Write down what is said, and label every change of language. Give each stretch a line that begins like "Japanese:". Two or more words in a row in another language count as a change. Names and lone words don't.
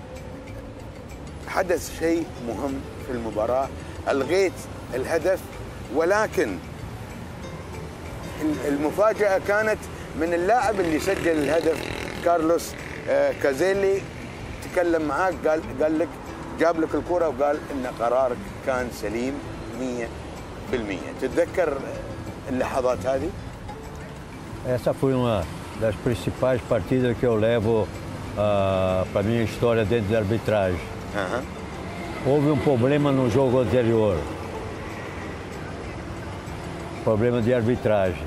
Arabic: حدث شيء مهم في المباراة، ألغيت الهدف، ولكن المفاجأة كانت من اللاعب اللي سجل الهدف كارلوس كازيلي. تكلم معاك قال لك جاب لك الكرة وقال ان قرارك كان سليم 100%. تتذكر اللحظات هذه؟
Portuguese: Essa foi uma das principais partidas que eu levo para a minha história dentro da arbitragem. Houve um problema no jogo anterior. Problema de arbitragem.